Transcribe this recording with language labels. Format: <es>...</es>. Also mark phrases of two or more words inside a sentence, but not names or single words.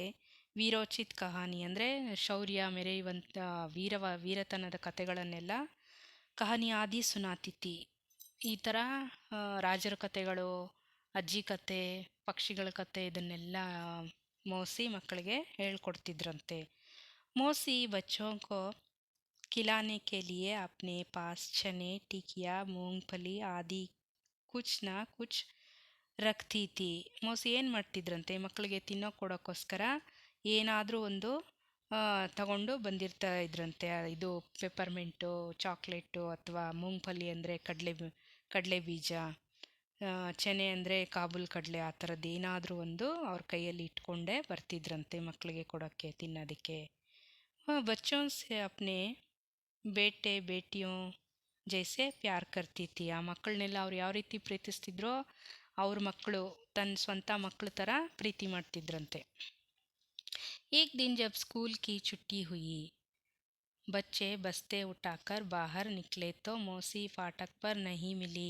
<hi>वीरोचित कहानी</hi> <kn>ಅಂದರೆ ಶೌರ್ಯ ಮೆರೆಯುವಂಥ ವೀರತನದ ಕತೆಗಳನ್ನೆಲ್ಲ</kn> <hi>कहानी आदि सुनाती थी.</hi> <kn>ಈ ಥರ ರಾಜರ ಕತೆಗಳು, ಅಜ್ಜಿ ಕತೆ, ಪಕ್ಷಿಗಳ ಕತೆ, ಇದನ್ನೆಲ್ಲ ಮೌಸಿ ಮಕ್ಕಳಿಗೆ ಹೇಳ್ಕೊಡ್ತಿದ್ರಂತೆ.</kn> <hi>मौसी बच्चों को खिलाने के लिए अपने पास चने टिकिया मूंगफली आदि कुछ ना कुछ रखती थी.</hi> <kn>ಮೌಸಿ ಏನು ಮಾಡ್ತಿದ್ರಂತೆ? ಮಕ್ಕಳಿಗೆ ತಿನ್ನೋಕೆ ಕೊಡೋಕ್ಕೋಸ್ಕರ ಏನಾದರೂ ಒಂದು ತಗೊಂಡು ಬಂದಿರ್ತಾ ಇದ್ರಂತೆ. ಇದು ಪೆಪ್ಪರ್ಮೆಂಟು, ಚಾಕ್ಲೇಟು, ಅಥವಾ ಮೂಂಗ್ಫಲಿ ಅಂದರೆ ಕಡಲೆ ಬೀಜ, ಚೆನೆ ಅಂದರೆ ಕಾಬೂಲ್ ಕಡಲೆ, ಆ ಥರದ್ದು ಏನಾದರೂ ಒಂದು ಅವ್ರ ಕೈಯಲ್ಲಿ ಇಟ್ಕೊಂಡೇ ಬರ್ತಿದ್ರಂತೆ ಮಕ್ಕಳಿಗೆ ಕೊಡೋಕ್ಕೆ, ತಿನ್ನೋದಕ್ಕೆ.</kn> <hi>ಬಚ್ಚೋं से अपने बेटे बेटियों जैसे प्यार करती थी.</hi> <kn>ಆ ಮಕ್ಕಳನ್ನೆಲ್ಲ ಅವ್ರು ಯಾವ ರೀತಿ ಪ್ರೀತಿಸ್ತಿದ್ರೋ ಅವ್ರ ಮಕ್ಕಳು ತನ್ನ ಸ್ವಂತ ಮಕ್ಕಳ ಥರ ಪ್ರೀತಿ ಮಾಡ್ತಿದ್ರಂತೆ.</kn> <hi>एक दिन जब स्कूल की छुट्टी हुई बच्चे बस्ते उठाकर बाहर निकले तो मौसी फाटक पर नहीं मिली.</hi>